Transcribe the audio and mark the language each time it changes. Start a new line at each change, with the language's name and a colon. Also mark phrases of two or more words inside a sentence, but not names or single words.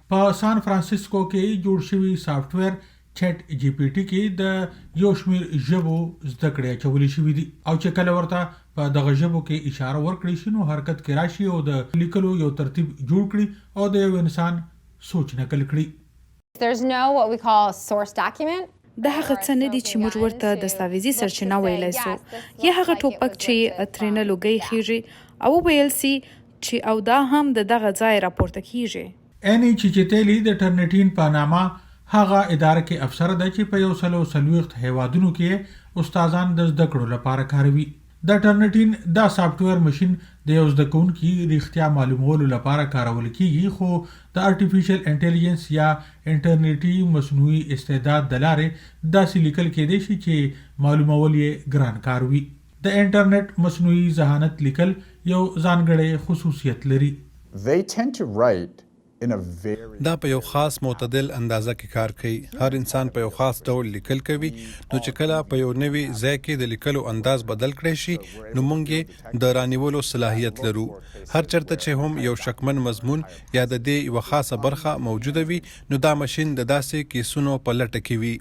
Pashto: په سان فرانسیسکو کې جوړ شوي سافټوېر چټ جی پی ټي کې د یو شمېر ژبو زده کړې اچولې شوي دي، او چې کله ورته په دغه ژبو کې اشاره ورکړي شي نو حرکت کې راشي او د لیکلو یو ترتیب جوړ کړي او د یو انسان سوچ نقل کړي.
English: There's no what we call source document.
Pashto: د هغه څه نه دي چې موږ ورته دستاویزي سرچینه ویلی سو، یا هغه ټوپک چې ترېنه لوګی خیږي او ویل سي چې او دا هم د دغه ځای راپورته کیږي. اینی چیچیتلی د ټرنټین په نامه هغه اداره کې افسر ده چې په 140 هیوادونو کې استادان د زده کړو لپاره کاروي. د ټرنټین دا سافټویر ماشين د یو زده کوونکي ریښتیا معلومولو لپاره کارول کیږي، خو د
English: artificial intelligence
Pashto: یا انټرنیټي مصنوعي استعداد د لارې داسې لیکل کېدی شي چې معلومول یې ګران کار وي. د انټرنیټ مصنوعي ذهانت لیکل یو ځانګړی خصوصیت لري.
English: They tend to write
Pashto: دا په یو خاص معتدل اندازه کې کار کوي. هر انسان په یو خاص ډول لیکل کوي، نو چې کله په یو نوي ځای کې د لیکلو انداز بدل کړی شي نو موږ د رانیولو صلاحیت لرو. هر چرته چې هم یو شکمن مضمون یا د دې یو خاصه برخه موجوده وي نو دا ماشين د داسې کیسونو په لټه کې وي.